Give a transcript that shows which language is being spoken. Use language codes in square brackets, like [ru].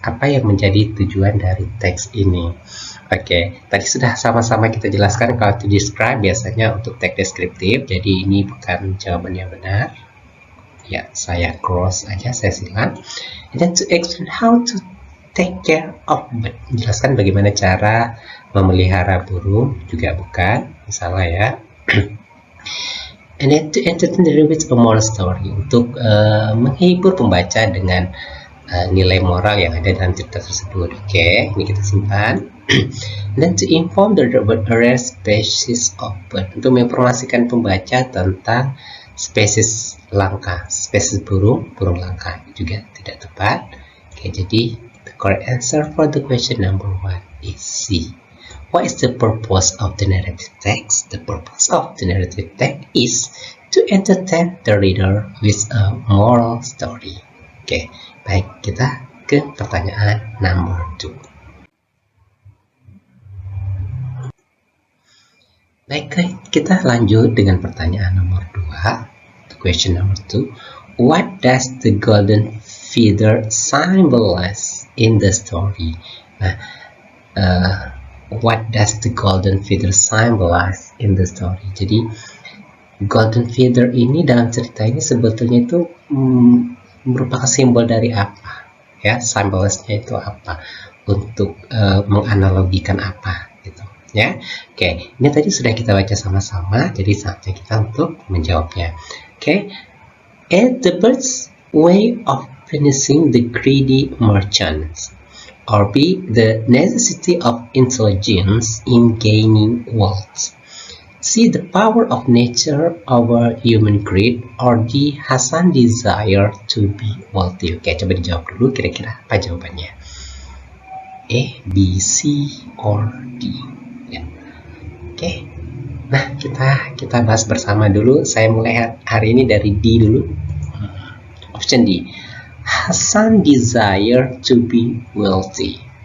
[id] Apa yang menjadi tujuan dari teks ini? Oke, tadi sudah sama-sama kita jelaskan kalau [en] to describe [id] biasanya untuk teks deskriptif. Jadi ini bukan jawaban yang benar. Ya, saya cross aja, saya silang. [en] And then to explain how to take care of bird. [id] Menjelaskan bagaimana cara memelihara burung juga bukan, salah ya. [en] And then to entertain the reader with a moral story, [id] untuk menghibur pembaca dengan nilai moral yang ada dalam cerita tersebut. Oke, ini kita simpan. [en] And then to inform the reader about rare species of bird, [id] untuk menginformasikan pembaca tentang spesies langka, spesies burung langka, juga tidak tepat. [en] Oke, [id] jadi [en] the correct answer for the question number 1 is C. What is the purpose of the narrative text? The purpose of the narrative text is to entertain the reader with a moral story. [id] Oke, baik, kita ke pertanyaan number 2. Baik, kita lanjut dengan pertanyaan nomor 2. [en] Question number 2. What does the golden feather symbolize in the story? Nah, what does the golden feather symbolize in the story? [id] Jadi [en] golden feather [id] ini dalam cerita ini sebetulnya itu merupakan simbol dari apa? Ya, simbolnya itu apa? Untuk menganalogikan apa gitu ya. Oke, ini tadi sudah kita baca sama-sama, jadi saatnya kita untuk menjawabnya. Oke. [en] And the bird's way of finishing the greedy merchants. Or B, the necessity of intelligence in gaining wealth. See the power of nature over human greed, or the Hasan desire to be wealthy. [id] Oke, coba dijawab dulu kira-kira apa jawabannya. A, B, C, or D. Ya. Oke. Nah, kita bahas bersama dulu. Saya mulai hari ini dari D dulu. [en] Option D. Hasan desire to be wealthy.